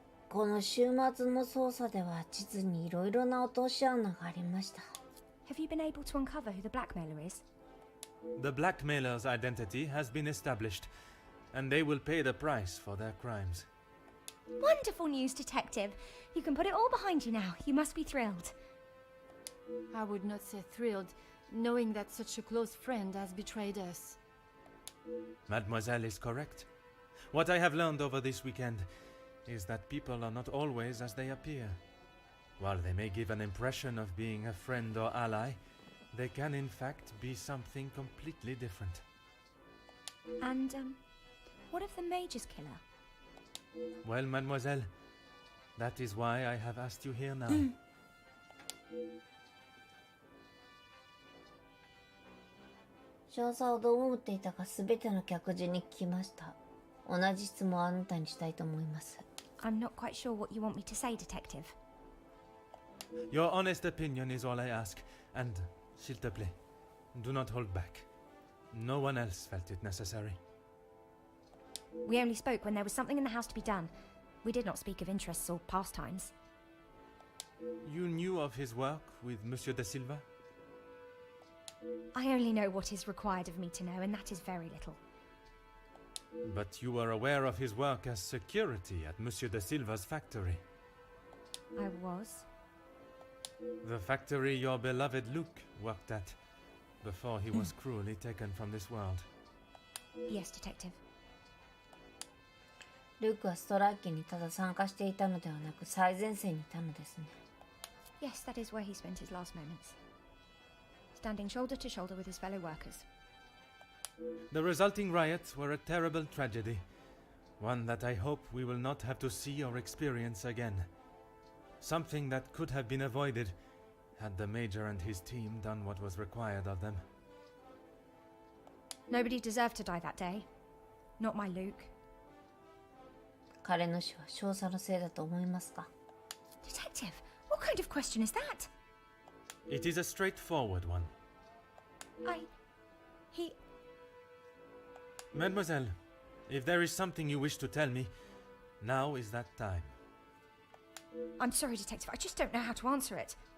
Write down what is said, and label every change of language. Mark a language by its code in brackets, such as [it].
[ja] この週末の捜査では実にいろいろな落とし穴がありました。 [en] Have you been able to uncover who the blackmailer is? The blackmailer's identity has been established, and they will pay the price for their crimes. Wonderful news, Detective. You can put it all behind you now. You must be thrilled. I would not say thrilled, knowing that such a close friend has betrayed us. Mademoiselle is correct. What I have learned over this weekend is that people are not always as they appear. While they may give an impression of being a friend or ally, they can in fact be something completely different. And, what of the Major's killer? Well, Mademoiselle, that is why I have asked you here now. [ja] 少佐はどう思っていたかすべての客人に聞きました。同じ質問をあなたにしたいと思います。 [en] I'm not quite sure what you want me to say, Detective. Your honest opinion is all I ask, and, [fr] s'il te plaît, [en] do not hold back. No one else felt it necessary. We only spoke when there was something in the house to be done. We did not speak of interests or pastimes. You knew of his work with Monsieur de Silva? I only know what is required of me to know, and that is very little. But you were aware of his work as security at Monsieur de Silva's factory. I was. The factory your beloved Luke worked at, before he was cruelly taken from this world. Yes, Detective. [ja] ルークはストライキにただ参加していたのではなく最前線にいたのですね。 [en] Yes, that is where he spent his last moments. Standing shoulder to shoulder with his fellow workers. The resulting riots were a terrible tragedy, one that I hope we will not have to see or experience again. Something that could have been avoided had the Major and his team done what was required of them. Nobody deserved to die that day. Not my Luke. [ja] 彼の死は少佐のせいだと思いますか? [en] Detective, what kind of question is that? It is a straightforward one. He... Mademoiselle, if there is something you wish to tell me, now is that time. I'm sorry, Detective, I just don't know how to answer it.